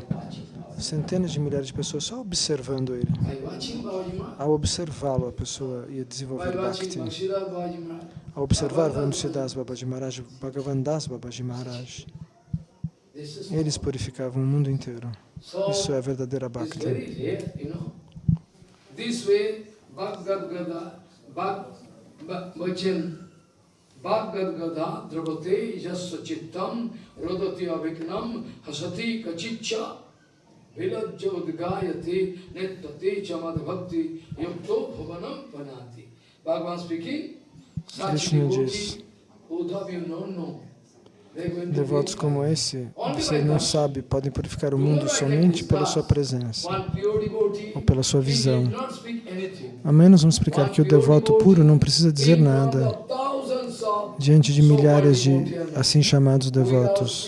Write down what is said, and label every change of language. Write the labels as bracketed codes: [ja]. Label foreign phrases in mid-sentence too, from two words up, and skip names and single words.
[pt] Centenas de milhares de pessoas só observando ele. Ao observá-lo, a pessoa ia desenvolver Bhakti. Ao observar Vansidas Babaji Maharaj, Bhagavan Das Babaji Maharaj, eles purificavam o mundo inteiro. Isso é a verdadeira Bhakti. [sa] भगवद् द्रवते यस्य चित्तं रोदति अविक्नम् हसति कचिच विलज्जोद्गायते नेत्तते चमद् भक्ति युक्तो भवनम् पनति. [en] Bhagavan speaking, [pt] Krishna diz, devotos como esse, você não sabe, podem purificar o mundo somente pela sua presença ou pela sua visão. A menos vamos explicar que o devoto puro não precisa dizer nada diante de milhares de assim chamados devotos.